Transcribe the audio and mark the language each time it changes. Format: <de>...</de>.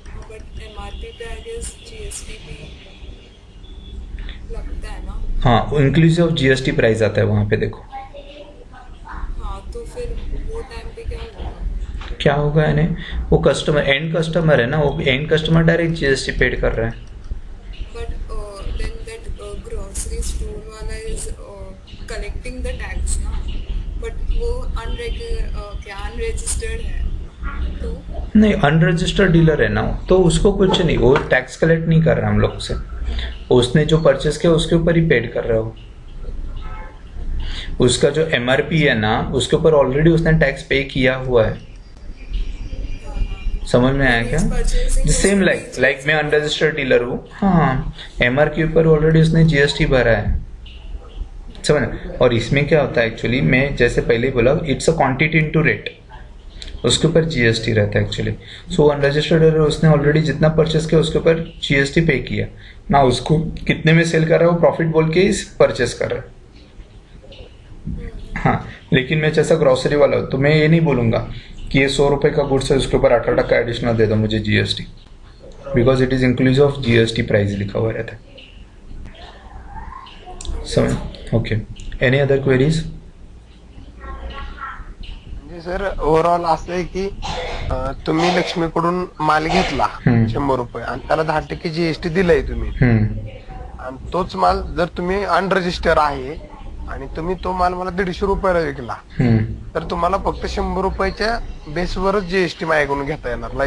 <hi>But MRP पे</hi> <en>I guess</en> <hi>GST भी लगता है ना. हाँ, इंक्लूसिव ऑफ जीएसटी प्राइस आता है वहां पे. देखो हाँ तो फिर वो टाइम पे क्या होगा? क्या होगा, यानी वो कस्टमर एंड कस्टमर है ना, वो and customer direct GST paid कर रहा है.</hi> <en>But then that grocery store वाला is collecting the tax ना, but वो unregistered है तो</en> <hi>नहीं, अनरजिस्टर्ड डीलर है ना, तो उसको कुछ नहीं, वो टैक्स कलेक्ट नहीं कर रहा हम लोग से. उसने जो परचेस किया उसके ऊपर ही पेड कर रहा है वो. उसका जो एमआरपी है ना उसके ऊपर ऑलरेडी उसने टैक्स पे किया हुआ है. समझ में आया क्या? सेम लाइक मैं अनरजिस्टर्ड डीलर हूँ, हाँ एमआर के ऊपर ऑलरेडी उसने जीएसटी भरा है. समझ. और इसमें क्या होता है एक्चुअली, मैं जैसे पहले ही बोला,</hi> <en>it's a quantity into rate,</en> <hi>उसके ऊपर जीएसटी रहता है एक्चुअली. सो अनरजिस्टर्ड डीलर उसने ऑलरेडी जितना परचेस किया उसके ऊपर जीएसटी पे किया ना, उसको कितने में सेल कर रहा है वो प्रॉफिट बोल के ही परचेस कर रहा है. हाँ, लेकिन मैं जैसा ग्रोसरी वाला हूँ तो मैं ये नहीं बोलूंगा कि ये 100 रुपए का गुड्स है उसके ऊपर 18% एडिशनल दे दो मुझे GST,</hi> <en>because it is inclusive of GST price</en> <hi>लिखा हुआ रहता है. समझ. Okay,</hi> <en>Any other queries?</en> <mr>म्हणजे सर ओव्हरऑल असं आहे की तुम्ही लक्ष्मीकडून माल घेतला 100 रुपये आणि त्याला 10% जीएसटी दिलाय तुम्ही, आणि तोच माल जर तुम्ही अनरजिस्टर आहे आणि तुम्ही तो माल मला 150 रुपयाला विकला तर तुम्हाला फक्त 100 रुपयाच्या बेसवरच जीएसटी माझ्याकडून घेता येणार.</mr>